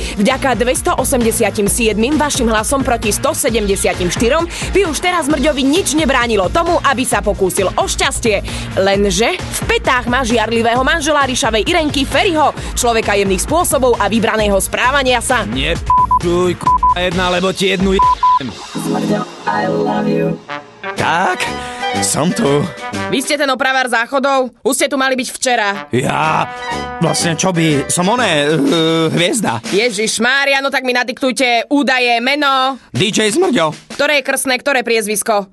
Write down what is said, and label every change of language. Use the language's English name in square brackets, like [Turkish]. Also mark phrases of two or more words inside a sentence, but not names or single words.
[Slovak] Vďaka 287 vašim hlasom proti 174 by už teraz Zmrďovi nič nebránilo tomu, aby sa pokúsil o šťastie. Lenže v petách má žiarlivého manžela Ríšavej Irenky Feriho, človeka jemných spôsobov a vybraného správania sa. Nepčuj, jedna, lebo ti jednu Zmrďo, [English] I love you. [Slovak] Tak, som tu. Vy ste ten opravár záchodov? Už ste tu mali byť včera. Ja... Vlastne čo by... Som hviezda. Ježišmária, no tak mi nadiktujte údaje, meno. DJ Zmrďo. Ktoré je krstné, ktoré priezvisko?